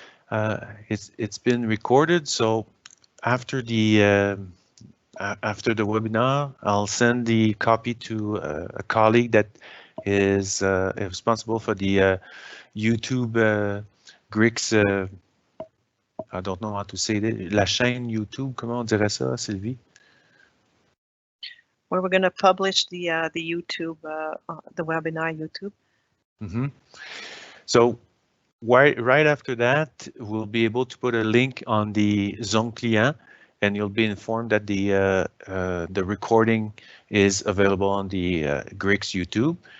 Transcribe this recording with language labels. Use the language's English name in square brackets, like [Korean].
[English] It's been recorded, so after the webinar, I'll send the copy to a colleague that is responsible for the YouTube GRICS. I don't know how to say it. [French] La chaîne YouTube, comment on dirait ça, Sylvie? [English] Where we're going to publish the YouTube, the webinar YouTube. So right after that, we'll be able to put a link on the Zone Client, and you'll be informed that the recording is available on the GRICS YouTube.